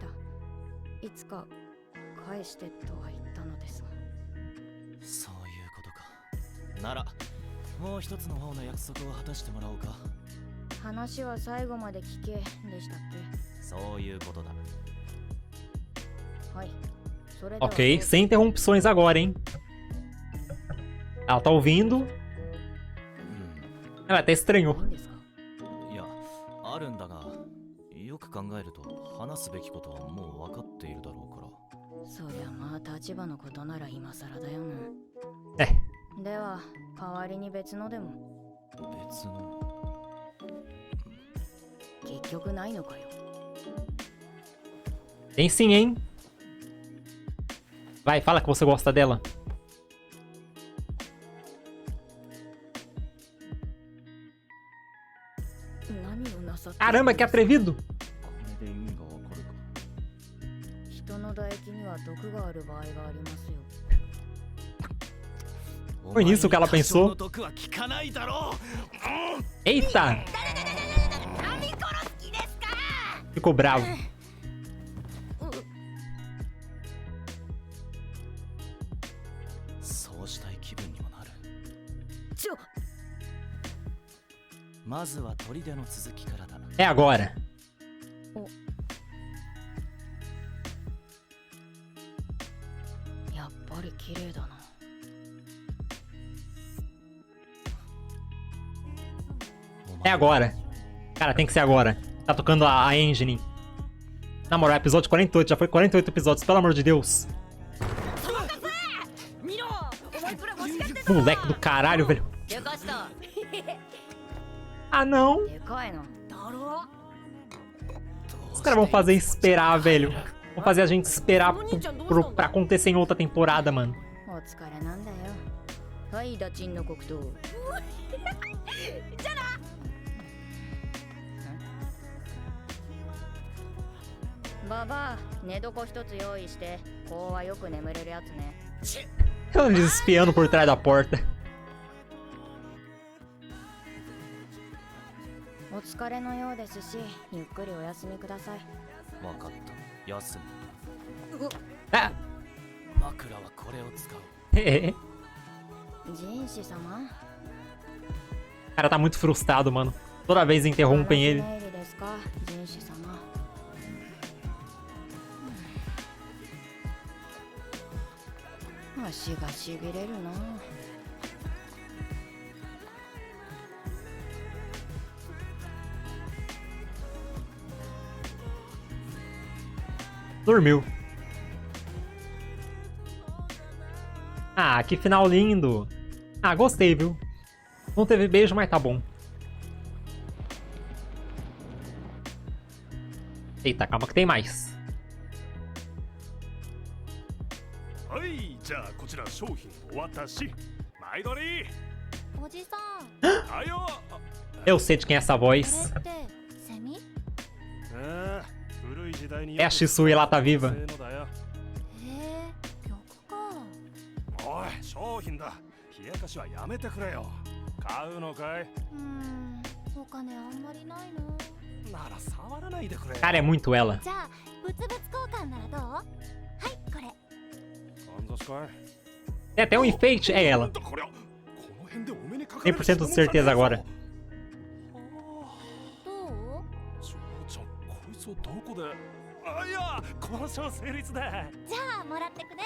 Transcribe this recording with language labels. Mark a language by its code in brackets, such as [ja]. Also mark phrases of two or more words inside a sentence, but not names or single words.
[ja] いつか返してとは言ったのですが。そういうことか。ならもう一つの方の約束を果たしてもらおうか。話は最後まで聞けでしたっそういうことだ。け？はい。それでは [pt] Ok, sem interrupções agora, hein? Ela tá ouvindo. Ela até estranhou. [ja] いいんですか？いや、あるんだが、よく考えると話すべきことはもう分かっているだろうから。そりゃまあ立場のことなら今更だよえ。な。では代わりに別のでも。別の？結局ないのかよ。 [pt] Tem sim, hein? Vai, fala que você gosta dela. Caramba, que atrevido! [ja] これで意味がわかるか。人の唾液には毒がある場合がありますよ。 [pt] Foi nisso que ela pensou. [ja] お前に多少の毒は効かないだろう。 [pt] Eita! Ficou bravo. [ja] そうしたい気分にもなる。ちょ、まずは砦の続きからだ。 [pt] É agora. [ja] やっぱり綺麗だな。 [pt] É agora. Cara, tem que ser agora. Tá tocando a engine. Na moral, episódio 48. Já foi 48 episódios, pelo amor de Deus. Moleque do caralho, velho. [ja] でかした。 [pt] Ah, não. [ja] でかいの。だろ。 [pt] Os caras vão fazer esperar, velho. Vão fazer a gente esperar pra acontecer em outra temporada, mano. [ja] お疲れなんだよ。はい、ダチンの黒糖。じゃな。ババア、寝床一つ用意して、こうはよく眠れるやつね。 [pt] Eles espiando por trás da porta. [ja] お疲れのようですし、ゆっくりお休みください。わかった。休む。 Ah, 枕はこれを使う。人士様。 [pt] O cara tá muito frustrado, mano. Toda vez interrompem ele. [ja] ですか、人士様。足がしびれるな。 [pt] Dormiu. Ah, que final lindo. Ah, gostei, viu? Não teve beijo, mas tá bom. Eita, calma que tem mais. [ja] はい、じゃあこちら商品お渡し。前取り。おじさん、あよ。 [pt] Eu sei de quem é essa voz. [ja] これってセミ？古い時代に [pt] É a Shisui, ela tá viva. [ja] へえ、曲か。おい、商品だ。冷やかしはやめてくれよ。買うのかい？お金あんまりないの。なら触らないでくれ。 [pt] Cara, é muito ela. [ja] じゃあ物々交換ならどう？はい、これ。 [pt] Tem até um enfeite, é ela. 100% de certeza agora. [ja] どう？ちょこいつをどこで？あ、いや、交渉成立だ。じゃあもらってくね。